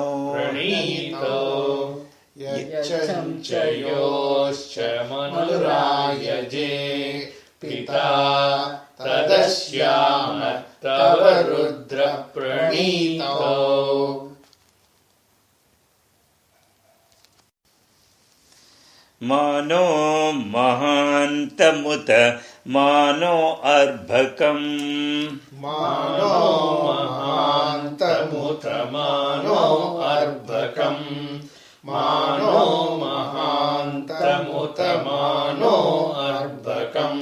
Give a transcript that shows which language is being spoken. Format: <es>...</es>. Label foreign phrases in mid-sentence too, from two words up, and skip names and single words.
<sa>प्रणीतौ. यच्चं च योश्च मनुरायजे. पिता तदश्याम तव रुद्रप्रणीतौ. मानो महान्तमुत मानो अर्भकम् मानो महान्तमुत मानो अर्भकम् मानो महान्तमुत मानो अर्भकम्</sa>